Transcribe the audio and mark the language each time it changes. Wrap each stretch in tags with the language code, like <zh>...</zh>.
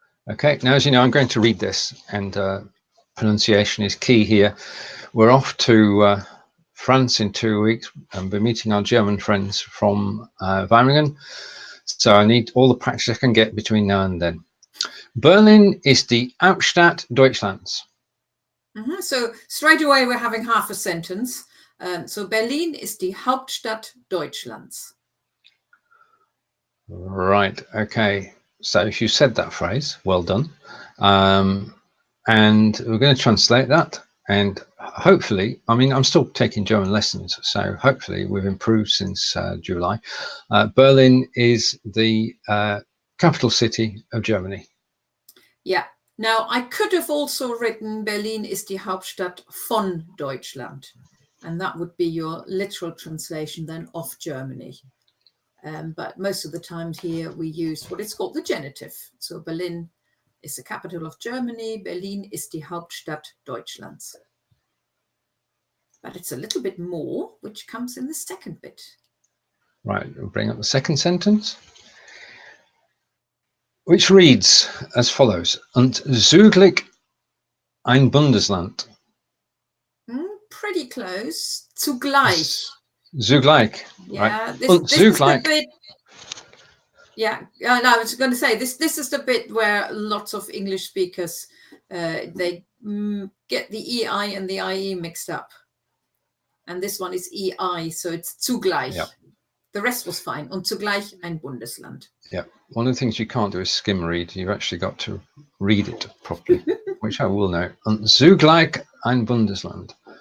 <en>Okay, now as you know, I'm going to read this, and pronunciation is key here. We're off to France in 2 weeks, and we're meeting our German friends from Weimringen. So I need all the practice I can get between now and then.</en> <de>Berlin ist die Hauptstadt Deutschlands.</de> <en>So straight away we're having half a sentence.</en> <de>So Berlin ist die Hauptstadt Deutschlands.</de> <en>Right, okay. So if you said that phrase, well done. And we're going to translate that. And hopefully, I mean, I'm still taking German lessons, so hopefully we've improved since July. Berlin is the capital city of Germany. Yeah. Now, I could have also written</en> <de>Berlin ist die Hauptstadt von Deutschland.</de> <en>And that would be your literal translation then of Germany. But most of the times here we use what is called the genitive. So Berlin is the capital of Germany.</en> <de>Berlin ist die Hauptstadt Deutschlands.</de> <en>But it's a little bit more, which comes in the second bit. Right, we'll bring up the second sentence, which reads as follows.</en> <de>Und zugleich ein Bundesland.</de> <en>Pretty close. Zugleich.</en> <de>Zugleich.</de> <en>Yeah, right. this is the bit. Yeah, I was going to say this is the bit where lots of English speakers they get the EI and the IE mixed up. And this one is EI, so it's zugleich. Yeah. The rest was fine.</en> <de>Und zugleich ein Bundesland.</de> <en>Yeah. One of the things you can't do is skim read. You've actually got to read it properly, which I will now.</en> <de>Und zugleich ein Bundesland.</de>